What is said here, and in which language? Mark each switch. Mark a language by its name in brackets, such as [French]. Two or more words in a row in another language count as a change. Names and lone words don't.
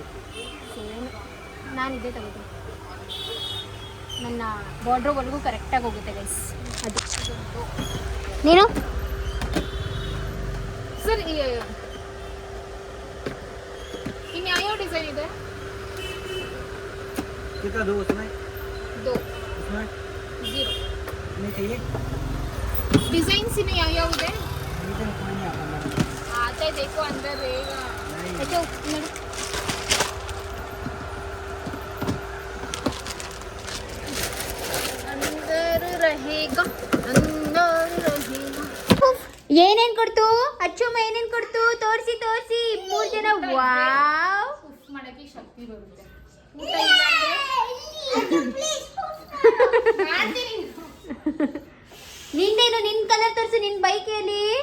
[Kannada] ಸೇಮ್, ನಾನು ಇದೇ ತಗೋತೀನಿ. ನನ್ನ ಬಾರ್ಡ್ರೋವರೆಗೂ ಕರೆಕ್ಟಾಗಿ ಹೋಗುತ್ತೆ ಗೈಸ್. ಅದು ನೀನು ಸರ್ ಇನ್ನು ಯಾವ ಡಿಸೈನ್ ಇದೆ? [Hindi] कितना दो उसमें? 2 उसमें 0 नहीं चाहिए. डिजाइन्स इन्हें [Kannada] ಯಾವ ಇದೆ? [Hindi] डिजाइन कोई नहीं आता मैडम. आता है, देखो अंदर रहेगा. [Kannada] अच्छा ನೋಡಿ, [Hindi] अंदर रहेगा, अंदर रहेगा. [Kannada] ಏನೇನು ಕೊಡ್ತು ಅಚ್ಚಮ್ಮ? ಏನೇನು ಕೊಡ್ತು? ತೋರಿಸಿ 3 ಜನ. ವಾವ್, ಉಫ್ ಮಾಡಕ್ಕೆ ಶಕ್ತಿ ಬರುತ್ತೆ. ಊಟ ಇಲ್ಲ ಅಂದ್ರೆ ನಿಂದೇನು? ನಿನ್ನ ಕಲರ್ ತೋರಿಸು, ನಿನ್ನ ಬೈಕಲ್ಲಿ.